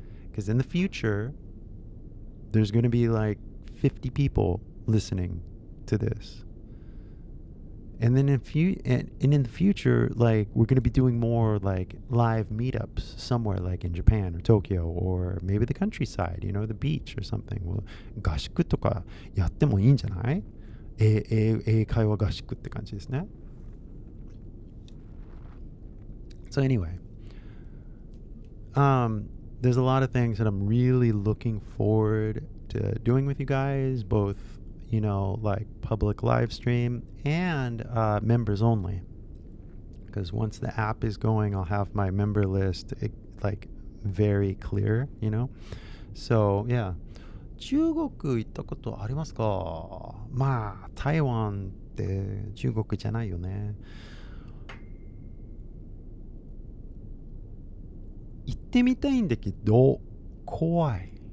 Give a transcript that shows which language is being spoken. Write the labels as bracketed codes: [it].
[en] Because in the future, there's going to be like 50 people listening to this. And then in the future, like we're going to be doing more like live meetups somewhere like in Japan or Tokyo or maybe the countryside, the beach or something. [ja] Well, 合宿とかやってもいいんじゃない？英会話合宿って感じですね。 [en] So anyway, there's a lot of things that I'm really looking forward to doing with you guys, both like public live stream and members only. Because once the app is going, I'll have my member list like very clear, So yeah. [ja] 中国行ったことありますか？まあ、台湾って中国じゃないよね。行ってみたいんだけど、怖い。